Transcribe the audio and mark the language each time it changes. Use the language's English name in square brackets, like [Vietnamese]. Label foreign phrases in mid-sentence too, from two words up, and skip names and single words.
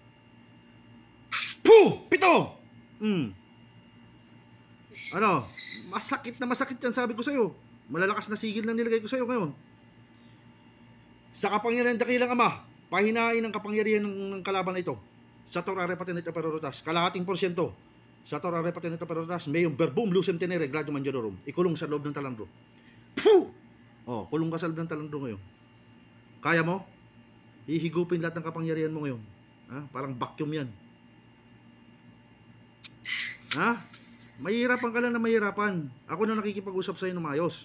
[Filipino] Puh! Pito! Ano? Masakit yan, sabi ko sa'yo. Malalakas na sigil na nilagay ko sa'yo ngayon. Sa kapangyarihan ng dakilang Ama, pahinain ang kapangyarihan ng kalaban na ito. [Latin] Sa Torah repatinit operotas, [Filipino] kalahating porsyento. [Latin] Sa Torah repatinit operotas, mayong verbum lucem tenere, gladium angiorum. [Filipino] Ikulong sa loob ng talandro. Puh! Oh, kulong ka sa loob ng talandro ngayon. Kaya mo? Ihigupin lahat ng kapangyarihan mo ngayon. Ha? Parang vacuum yan. Ha? Mahirapan ka lang na mahirapan. Ako na nakikipag-usap sa'yo ng maayos.